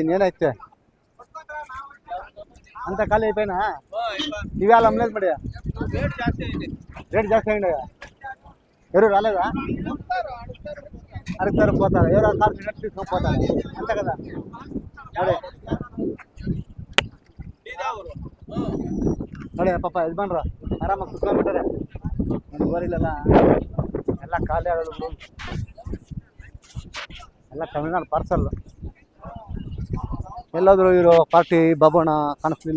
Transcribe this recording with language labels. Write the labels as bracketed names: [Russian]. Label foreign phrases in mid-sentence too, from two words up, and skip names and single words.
[Kannada] ಇನ್ನೇನೈತೆ ಅಂತ ಖಾಲಿ [Telugu] అయిపోయినా ఇవాళ అమ్మలేదు మరి. రేట్ జాస్తి అయింది. ఎవరు రాలేదా? అడుగుతారు, పోతారు. ఎవరో కార్ తీసుకొని పోతారు అంతే కదా. [Kannada] అదే ನೋಡಿ ಪಾಪ ಯಜಮಾನ್ರ ಆರಾಮಾಗಿ ಕುತ್ಕೊಂಡ್ಬಿಟ್ಟಾರೆ. ನನ್ನ ಊರಿಲೆಲ್ಲ ಎಲ್ಲ ಖಾಲಿ ಆಗೋದು. ಎಲ್ಲ ತಮಿಳ್ನಾಡು ಪಾರ್ಸಲ್. ಎಲ್ಲಾದರೂ ಇರೋ ಪಾರ್ಟಿ ಬಾಬಣ್ಣ ಕಾಣಿಸ್ಲಿಲ್ಲ.